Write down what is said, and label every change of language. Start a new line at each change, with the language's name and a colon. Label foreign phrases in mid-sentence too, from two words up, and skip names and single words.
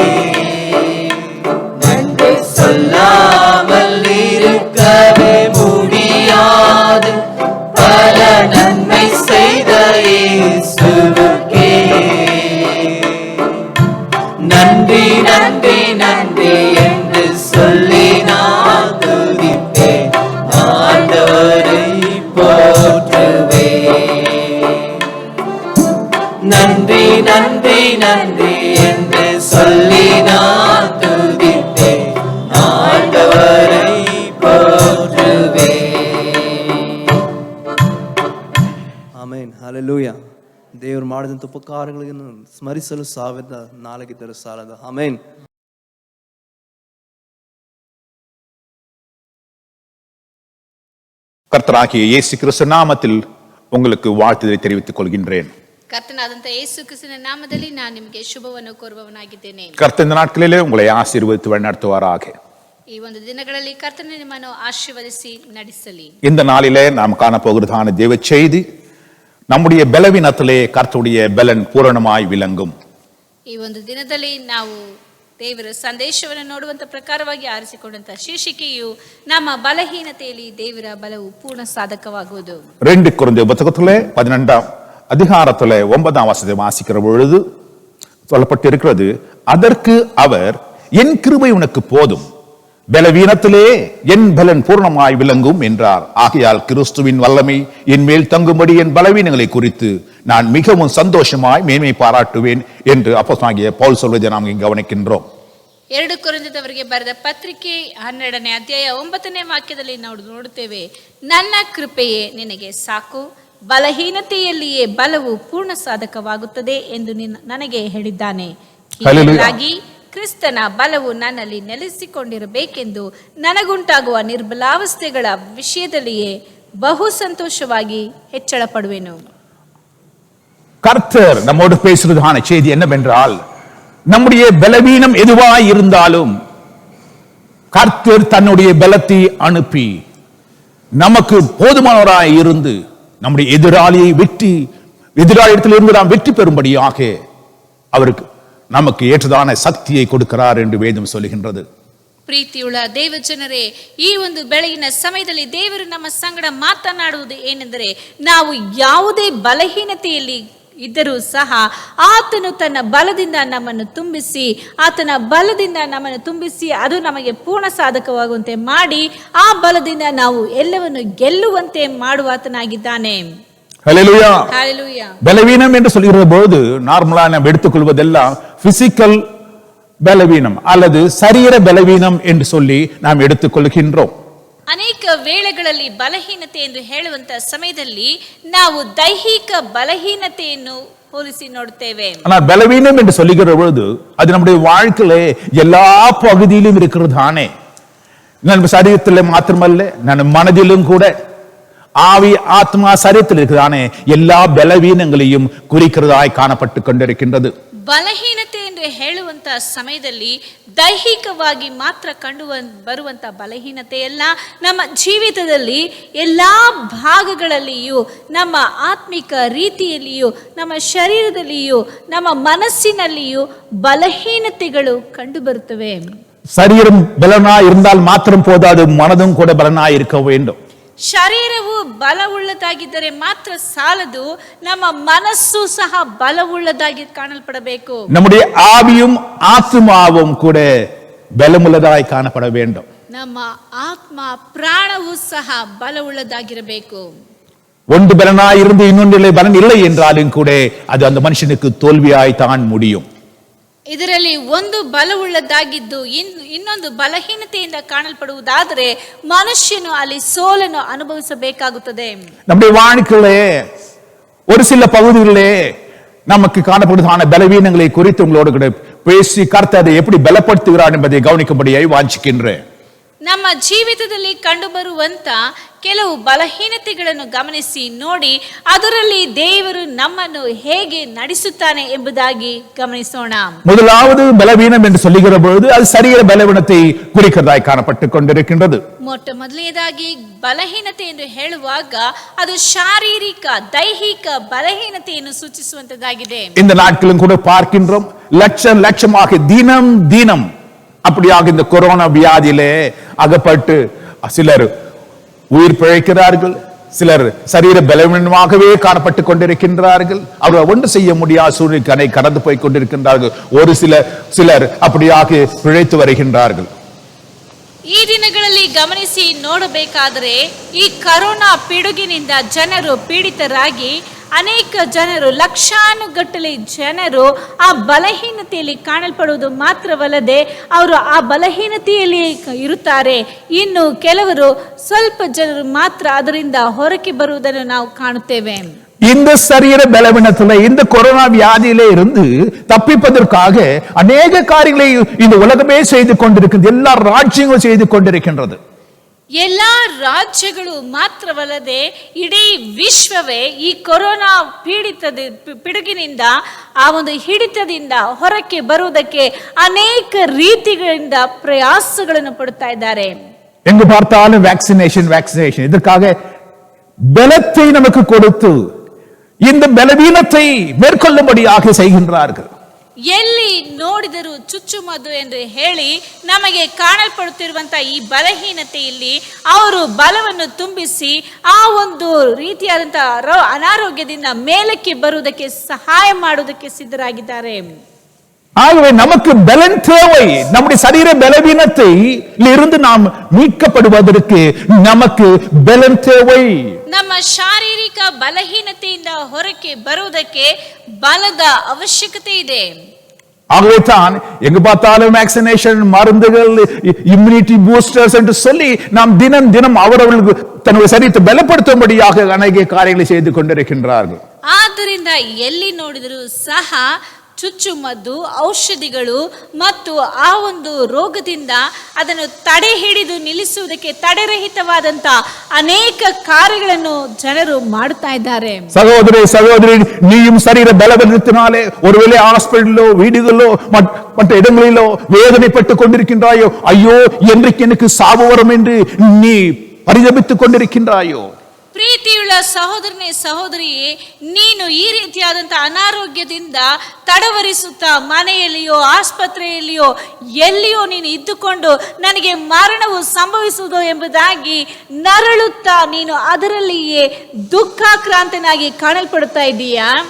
Tamil: நன்றி சொல்லாமல் இருக்கவே முடியாது, பல நன்மை செய்த இயேசுவுக்கே நன்றி நன்றி நன்றி என்று சொல்லி நான் துதிப்பேன், ஆண்டவரை போற்றுவேன். நன்றி நன்றி நன்றி என்று சொல்லி நான் துதிப்பேன், ஆண்டவரை போற்றுவேன்.
Kannada: ಆಮೇನ್, ಹಲ್ಲೆಲೂಯಾ. ದೇವರು ಮಾಡಿದಂಥ ಉಪಕಾರಗಳನ್ನು ಸ್ಮರಿಸಲು ಸಾವಿರದ ನಾಲ್ಕಿದ್ದರೂ ಸಾಲದು. ಆಮೇನ್.
Tamil: கர்த்தராகிய இயேசு கிறிஸ்து நாமத்தில் உங்களுக்கு வாழ்த்துதலை தெரிவித்துக் கொள்கின்றேன்.
Kannada: ಕರ್ತನಾದಂತ ಯೇಸು ಕ್ರಿಸ್ತನ ನಾಮದಲ್ಲಿ ನಾನು ನಿಮಗೆ ಶುಭವನ್ನು ಕೋರುವವನಾಗಿದ್ದೇನೆ.
Tamil: கர்த்தர் இந்த நாட்களிலே உங்களை ஆசீர்வதித்து வழிநடத்துவாராக.
Kannada: ಈ ಒಂದು ದಿನಗಳಲ್ಲಿ ಕರ್ತನ ನಿಮ್ಮನ್ನು ಆಶೀರ್ವದಿಸಿ ನಡೆಸಲಿ.
Tamil: இந்த நாளிலே நாம் காணப்போகிறதான தேவ செய்தி, நம்முடைய பலவீனத்திலே கர்த்தருடைய பலன் பூரணமாய் விளங்கும்.
Kannada: ಈ ಒಂದು ದಿನದಲ್ಲಿ ನಾವು ದೇವರ ಸಂದೇಶವನ್ನು ನೋಡುವಂತ ಪ್ರಕಾರವಾಗಿ ಆರಿಸಿಕೊಂಡಂತ ಶೀರ್ಷಿಕೆಯು ನಮ್ಮ ಬಲಹೀನತೆಯಲ್ಲಿ ದೇವರ ಬಲವು ಪೂರ್ಣ ಸಾಧಕವಾಗುವುದು.
Tamil: 2 கொரிந்தியர் புத்தகத்திலே 12ஆம் அதிகாரத்திலே 9ஆம் வசனத்தை வாசிக்கிற பொழுது சொல்லப்பட்டிருக்கிறது, அதற்கு அவர் என் கிருபை உனக்கு போதும், பலவீனத்திலே என் பலன் பூர்ணமாய் விளங்கும் என்றார். ஆகையால் கிறிஸ்துவின் வல்லமை என் மேல் தங்கும்படி என் பலவீனங்களை குறித்து நான் மிகவும் சந்தோஷமாய் மேன்மை பாராட்டுவேன் என்று அப்போஸ்தலனாகிய பவுல் சொல்வதை நாம் இங்கே கவனிக்கின்றோம்.
Kannada: 2 ಕೊರಿಂಥದವರಿಗೆ ಬರೆದ ಪತ್ರಿಕೆ 12ನೇ ಅಧ್ಯಾಯ 9ನೇ ವಾಕ್ಯದಲ್ಲಿ ನಾವು ನೋಡುತ್ತೇವೆ, ನನ್ನ ಕೃಪೆಯೇ ನಿನಗೆ ಸಾಕು, ಬಲಹೀನತೆಯಲ್ಲಿಯೇ ಬಲವು ಪೂರ್ಣ ಸಾಧಕವಾಗುತ್ತದೆ ಎಂದು ನನಗೆ ಹೇಳಿದ್ದಾನೆ. Hallelujah. ಹೀಗಾಗಿ ಕ್ರಿಸ್ತನ ಬಲವು ನನ್ನಲ್ಲಿ ನೆಲೆಸಿಕೊಂಡಿರಬೇಕೆಂದು ನನಗುಂಟಾಗುವ ನಿರ್ಬಲಾವಸ್ಥೆಗಳ ವಿಷಯದಲ್ಲಿಯೇ ಬಹು ಸಂತೋಷವಾಗಿ ಹೆಚ್ಚಳ ಪಡುವೆನು.
Tamil: கர்த்தர் நம்மோடு பேசுறதான செய்தி என்னவென்றால், நம்முடைய பலவீனம் எதுவாய் இருந்தாலும் கர்த்தர் தன்னுடைய பலத்தை அனுப்பி நமக்கு போதுமானவராய் இருந்து நம்முடைய எதிராளியிடத்திலிருந்து நாம் வெற்றி பெறும்படியாக அவருக்கு நமக்கு ஏற்றதான சக்தியை கொடுக்கிறார் என்று வேதம் சொல்லுகின்றது.
Kannada: ಪ್ರೀತಿಯುಳ್ಳ ದೇವಜನರೇ, ಈ ಒಂದು ಬೆಳಗಿನ ಸಮಯದಲ್ಲಿ ದೇವರು ನಮ್ಮ ಸಂಗಡ ಮಾತನಾಡುವುದು ಏನೆಂದರೆ, ನಾವು ಯಾವುದೇ ಬಲಹೀನತೆಯಲ್ಲಿ ಇದ್ದರೂ ಸಹ ಆತನು ತನ್ನ ಬಲದಿಂದ ನಮ್ಮನ್ನು ತುಂಬಿಸಿ ಅದು ನಮಗೆ ಪೂರ್ಣ ಸಾಧಕವಾಗುವಂತೆ ಮಾಡಿ ಆ ಬಲದಿಂದ ನಾವು ಎಲ್ಲವನ್ನು ಗೆಲ್ಲುವಂತೆ ಮಾಡುವಾತನಾಗಿದ್ದಾನೆ.
Tamil: ஹல்லேலூயா. ஹல்லேலூயா. பலவீனம் என்று சொல்கிற போது நார்மலா நாம் எடுத்துக்கொள்வதெல்லாம் பிசிக்கல் பலவீனம் அல்லது சரீர பலவீனம் என்று சொல்லி நாம் எடுத்துக்கொள்கின்றோம்.
Kannada: ಅನೇಕ ವೇಳೆಗಳಲ್ಲಿ ಬಲಹೀನತೆ ಎಂದು ಹೇಳುವಂತ ಸಮಯದಲ್ಲಿ ನಾವು ದೈಹಿಕ ಬಲಹೀನತೆಯನ್ನು ಹೋಲಿಸಿ ನೋಡುತ್ತೇವೆ.
Tamil: ஆனால் பலவீனம் என்று சொல்லுகிற பொழுது அது நம்முடைய வாழ்க்கையில எல்லா பகுதியிலும் இருக்கிறதானே. நம்ம சரீரத்தில் மாத்திரமல்ல, நம்ம மனதிலும் கூட ஆவி ஆத்மா சரீரத்தில் இருக்கிறதானே எல்லா பலவீனங்களையும் குறிக்கிறதாய் காணப்பட்டு கொண்டிருக்கின்றது.
Kannada: ಬಲಹೀನತೆ ಎಂದು ಹೇಳುವಂತ ಸಮಯದಲ್ಲಿ ದೈಹಿಕವಾಗಿ ಮಾತ್ರ ಕಂಡು ಬರುವಂತ ಬಲಹೀನತೆ ಎಲ್ಲ ನಮ್ಮ ಜೀವಿತದಲ್ಲಿ ಎಲ್ಲಾ ಭಾಗಗಳಲ್ಲಿಯೂ, ನಮ್ಮ ಆತ್ಮಿಕ ರೀತಿಯಲ್ಲಿಯೂ, ನಮ್ಮ ಶರೀರದಲ್ಲಿಯೂ, ನಮ್ಮ ಮನಸ್ಸಿನಲ್ಲಿಯೂ ಬಲಹೀನತೆಗಳು ಕಂಡು ಬರುತ್ತವೆ.
Tamil: சரீரம் பலனா இருந்தால் மாத்திரம் போதாது, மனதும் கூட பலனா இருக்க வேண்டும்.
Kannada: ಶರೀರವು ಬಲವುಳ್ಳದಾಗಿದ್ದರೆ ಮಾತ್ರ ಸಾಲದು, ನಮ್ಮ ಮನಸ್ಸು ಸಹ ಬಲವುಳ್ಳದಾಗಿ ಕಾಣಲ್ಪಡಬೇಕು.
Tamil: நம்முடைய ஆவியும் ஆத்மாவும் கூட பலமுள்ளதாய் காணப்பட வேண்டும்.
Kannada: ನಮ್ಮ ಆತ್ಮ ಪ್ರಾಣವು ಸಹ ಬಲವುಳ್ಳದಾಗಿರಬೇಕು.
Tamil: ஒன்று பலனாய் இருந்து இன்னொன்றிலே பலன் இல்லை என்றாலும் கூட அது அந்த மனுஷனுக்கு தோல்வியாய் தான் முடியும்.
Kannada: ಇದರಲ್ಲಿ ಒಂದು ಬಲವುಳ್ಳದಾಗಿದ್ದು ಇನ್ನೊಂದು ಬಲಹೀನತೆಯಿಂದ ಕಾಣಲ್ಪಡುವುದಾದರೆ ಮನುಷ್ಯನು ಅಲ್ಲಿ ಸೋಲನ್ನು ಅನುಭವಿಸಬೇಕಾಗುತ್ತದೆ.
Tamil: நம்முடைய வாழ்க்கையிலே ஒரு சில பகுதிகளிலே நமக்கு காணப்படுவதான பலவீனங்களை குறித்து உங்களோடு கூட பேசி கர்த்தர் அதை எப்படி பலப்படுத்துகிறார் என்பதை கவனிக்கும்படியாய் வாஞ்சிக்கின்றேன்.
Kannada: ನಮ್ಮ ಜೀವಿತದಲ್ಲಿ ಕಂಡುಬರುವಂತ ಕೆಲವು ಬಲಹೀನತೆಗಳನ್ನು ಗಮನಿಸಿ ನೋಡಿ, ಅದರಲ್ಲಿ ದೇವರು ನಮ್ಮನ್ನು ಹೇಗೆ ನಡೆಸುತ್ತಾನೆ ಎಂಬುದಾಗಿ ಗಮನಿಸೋಣ.
Tamil: முதலாவது பலவீனம் என்று சொல்லுகிற பொழுது அது சரீர பலவீனத்தை குறிக்கிறதாய் காணப்பட்டுக் கொண்டிருக்கின்றது.
Kannada: ಮೊಟ್ಟ ಮೊದಲನೇದಾಗಿ ಬಲಹೀನತೆ ಎಂದು ಹೇಳುವಾಗ ಅದು ಶಾರೀರಿಕ ದೈಹಿಕ ಬಲಹೀನತೆಯನ್ನು ಸೂಚಿಸುವಂತದ್ದಾಗಿದೆ.
Tamil: இந்த நாட்களும் கூட பார்க்கின்றோம், லட்சமாக தினம் அப்படியாக இந்த கொரோனா வியாதியிலே அகப்பட்டு சிலர் உயிர் பிழைக்கிறார்கள், சிலர் சரீர பலவீனமாகவே காணப்பட்டுக் கொண்டிருக்கின்றார்கள். அவர்கள் ஒன்று செய்ய முடியாத சூழ்நிலை கடந்து போய் கொண்டிருக்கின்றார்கள். ஒரு சிலர் அப்படியாக பிழைத்து வருகின்றார்கள்.
Kannada: ಈ ದಿನಗಳಲ್ಲಿ ಗಮನಿಸಿ ನೋಡಬೇಕಾದರೆ ಈ ಕರೋನಾ ಪಿಡುಗಿನಿಂದ ಜನರು ಪೀಡಿತರಾಗಿ ಅನೇಕ ಜನರು, ಲಕ್ಷಾನುಗಟ್ಟಲೆ ಜನರು ಆ ಬಲಹೀನತೆಯಲ್ಲಿ ಕಾಣಲ್ಪಡುವುದು ಮಾತ್ರವಲ್ಲದೆ ಅವರು ಆ ಬಲಹೀನತೆಯಲ್ಲಿ ಇರುತ್ತಾರೆ. ಇನ್ನು ಕೆಲವರು ಸ್ವಲ್ಪ ಜನರು ಮಾತ್ರ ಅದರಿಂದ ಹೊರಕ್ಕೆ ಬರುವುದನ್ನು ನಾವು ಕಾಣುತ್ತೇವೆ.
Tamil: இந்த சரீர பலவீனத்திலே, இந்த கொரோனா வியாதியிலே இருந்து தப்பிப்பதற்காக அநேக காரியங்களை இந்த உலகமே செய்து கொண்டிருக்கிறது. எல்லா ராஜ்யங்களும் செய்து கொண்டிருக்கின்றது.
Kannada: ಎಲ್ಲಾ ರಾಜ್ಯಗಳು ಮಾತ್ರವಲ್ಲದೆ ಇಡೀ ವಿಶ್ವವೇ ಈ ಕೊರೋನಾ ಪಿಡುಗಿನಿಂದ, ಆ ಒಂದು ಹಿಡಿತದಿಂದ ಹೊರಕ್ಕೆ ಬರುವುದಕ್ಕೆ ಅನೇಕ ರೀತಿಗಳಿಂದ ಪ್ರಯಾಸಗಳನ್ನು ಪಡುತ್ತಾ ಇದ್ದಾರೆ.
Tamil: எங்கு பார்த்தாலும் வேக்சினேஷன் இதற்காக பலத்தை நமக்கு கொடுத்து இந்த பலவீனத்தை மேற்கொள்ளும்படியாக செய்கின்றார்கள்.
Kannada: ಎಲ್ಲಿ ನೋಡಿದರೂ ಚುಚ್ಚುಮದ್ದು ಎಂದು ಹೇಳಿ ನಮಗೆ ಕಾಣಲ್ಪಡುತ್ತಿರುವಂತಹ ಈ ಬಲಹೀನತೆಯಲ್ಲಿ ಅವರು ಬಲವನ್ನು ತುಂಬಿಸಿ ಆ ಒಂದು ರೀತಿಯಾದಂತಹ ಅನಾರೋಗ್ಯದಿಂದ ಮೇಲಕ್ಕೆ ಬರುವುದಕ್ಕೆ ಸಹಾಯ ಮಾಡುವುದಕ್ಕೆ ಸಿದ್ಧರಾಗಿದ್ದಾರೆ.
Tamil: ஆகவே நமக்கு பலன் தேவை. நம்முடைய சரீர பலவீனத்தை இருந்து நாம் மீட்கப்படுவதற்கு நமக்கு பலன் தேவை.
Kannada: ನಮ್ಮ ಶಾರೀರಿಕ ಬಲಹೀನತೆಯಿಂದ ಹೊರಕ್ಕೆ ಬರುವುದಕ್ಕೆ ಬಲದ ಅವಶ್ಯಕತೆ ಇದೆ.
Tamil: ஆகவே தான் எங்க பார்த்தாலும் வேக்சினேஷன், மருந்துகள்,
English: immunity boosters
Tamil: என்று சொல்லி நாம் தினம் தினம் அவரவர்களுக்கு தன்னுடைய சரீரத்தை பலப்படுத்தும்படியாக அநேக காரியங்களை செய்து கொண்டிருக்கின்றார்கள்.
Kannada: ಆದ್ದರಿಂದ ಎಲ್ಲಿ ನೋಡಿದರೂ ಸಹ ಚುಚ್ಚುಮದ್ದು, ಔಷಧಿಗಳು ಮತ್ತು ಆ ಒಂದು ರೋಗದಿಂದ ಅದನ್ನು ತಡೆ ಹಿಡಿದು ನಿಲ್ಲಿಸುವುದಕ್ಕೆ ತಡೆರಹಿತವಾದಂತ ಅನೇಕ ಕಾರ್ಯಗಳನ್ನು ಜನರು ಮಾಡುತ್ತಾ ಇದ್ದಾರೆ.
Tamil: சகோதரி, நீயும் சரீர பலவீனத்தினாலே ஒருவேளை ஹாஸ்பிடலோ, வீடுகளோ, மற்ற இடங்களிலோ வேதனைப்பட்டுக் கொண்டிருக்கின்றாயோ, ஐயோ என்றைக்கு எனக்கு சாவு வரும் என்று நீ பரிதபித்துக் கொண்டிருக்கின்றாயோ?
Kannada: ಪ್ರೀತಿಯುಳ್ಳ ಸಹೋದರನೇ, ಸಹೋದರಿಯೇ, ನೀನು ಈ ರೀತಿಯಾದಂತಹ ಅನಾರೋಗ್ಯದಿಂದ ತಡವರಿಸುತ್ತಾ ಮನೆಯಲ್ಲಿಯೋ ಆಸ್ಪತ್ರೆಯಲ್ಲಿಯೋ ಎಲ್ಲಿಯೋ ನೀನು ಇದ್ದುಕೊಂಡು ನನಗೆ ಮರಣವು ಸಂಭವಿಸುವುದು ಎಂಬುದಾಗಿ ನರಳುತ್ತಾ ನೀನು ಅದರಲ್ಲಿಯೇ ದುಃಖಾಕ್ರಾಂತನಾಗಿ ಕಾಣಲ್ಪಡುತ್ತಾ ಇದ್ದೀಯಾ?